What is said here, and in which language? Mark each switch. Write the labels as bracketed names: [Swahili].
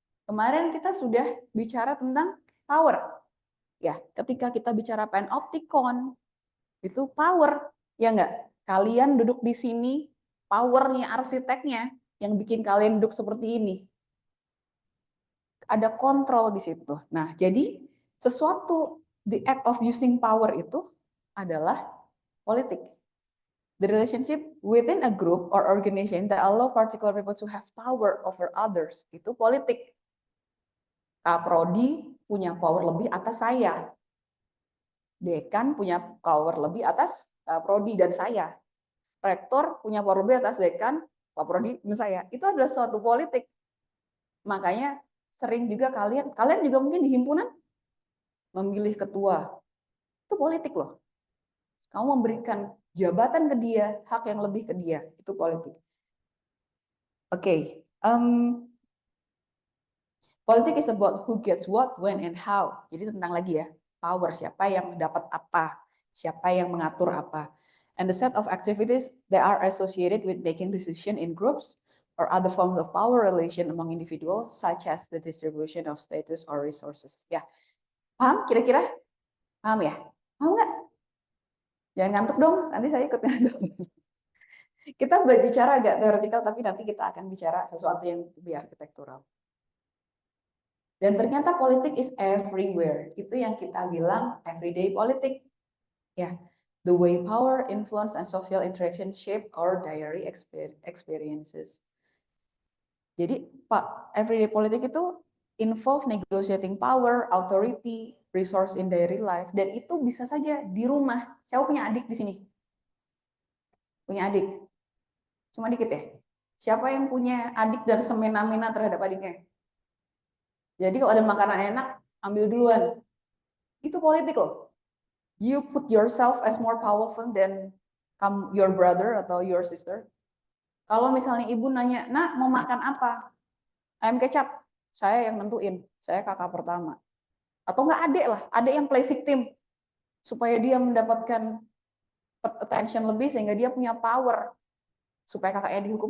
[Indonesian] Kemarin kita sudah bicara tentang power. Ya, ketika kita bicara panopticon, itu power, ya enggak? Kalian duduk di sini, powernya arsiteknya yang bikin kalian duduk seperti ini. ada kontrol di situ. Nah, jadi sesuatu, [English] the act of using power [Indonesian] itu adalah politik. [English] The relationship within a group or organization that allow particular people to have power over others, [Indonesian] itu politik. Kak Prodi punya power lebih atas saya. Dekan punya power lebih atas Prodi dan saya. Rektor punya power lebih atas dekan, Pak Prodi dan saya. Itu adalah suatu politik. Makanya sering juga kalian juga mungkin di himpunan memilih ketua. Itu politik loh. Kamu memberikan jabatan ke dia, hak yang lebih ke dia. Itu politik. Oke. [English] Politik is about who gets what, when, and how. [Indonesian] Jadi tentang lagi ya, power, siapa yang dapat apa, siapa yang mengatur apa. [English] And the set of activities that are associated with making decision in groups or other forms of power relation among individuals, such as the distribution of status or resources. [Indonesian] Ya, paham kira-kira? Paham ya? Paham nggak? Jangan ngantuk dong, nanti saya ikut ngantuk. Kita berbicara agak teoretikal, tapi nanti kita akan bicara sesuatu yang lebih arsitektural. Dan ternyata politik [English] is everywhere. [Indonesian] Itu yang kita bilang everyday politik. [English] Ya, the way power, influence, and social interaction shape our daily experiences. [Indonesian] Jadi, Pak, everyday politik itu [English] involve negotiating power, authority, resource in daily life, [Indonesian] dan itu bisa saja di rumah. Saya punya adik di sini. Punya adik. Cuma dikit ya. Siapa yang punya adik dan semena-mena terhadap adiknya? Jadi kalau ada makanan enak, ambil duluan. Itu politik loh. [English] You put yourself as more powerful than your brother atau your sister. [Indonesian] Kalau misalnya ibu nanya, nak mau makan apa? Ayam kecap. Saya yang nentuin. Saya kakak pertama. Atau enggak adik lah. Adik yang play victim. Supaya dia mendapatkan attention lebih sehingga dia punya power. Supaya kakaknya dihukum.